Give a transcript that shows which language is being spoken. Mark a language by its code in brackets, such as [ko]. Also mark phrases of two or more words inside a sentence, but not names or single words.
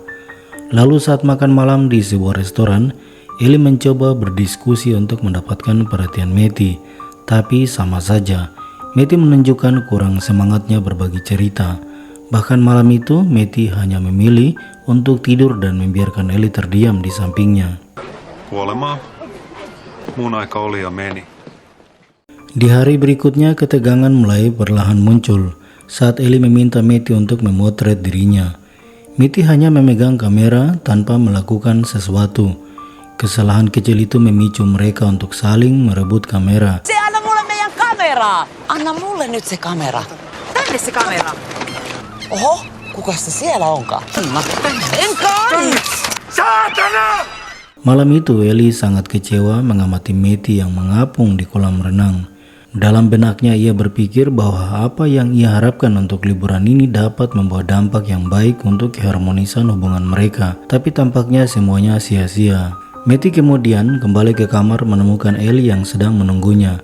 [id] Lalu saat makan malam di sebuah restoran, Ellie mencoba berdiskusi untuk mendapatkan perhatian Matty. Tapi sama saja, Matty menunjukkan kurang semangatnya berbagi cerita. Bahkan malam itu, Matty hanya memilih untuk tidur dan membiarkan Ellie terdiam di sampingnya. [fi] Kuolemaa. Mun aika oli ja meni. [id] Di hari berikutnya, ketegangan mulai perlahan muncul saat Ellie meminta Matty untuk memotret dirinya. Matty hanya memegang kamera tanpa melakukan sesuatu. Kesalahan kecil itu memicu mereka untuk saling merebut kamera. [fi] Se anna mulle meidän kameraa! Anna mulle nyt se kamera. Tänne se kamera. Oho, kuka se siellä onkaan? Enkaan! Saatana! [id] Malam itu Ellie sangat kecewa mengamati Matty yang mengapung di kolam renang. Dalam benaknya ia berpikir bahwa apa yang ia harapkan untuk liburan ini dapat membawa dampak yang baik untuk keharmonisan hubungan mereka. Tapi tampaknya semuanya sia-sia. Matty kemudian kembali ke kamar menemukan Ellie yang sedang menunggunya.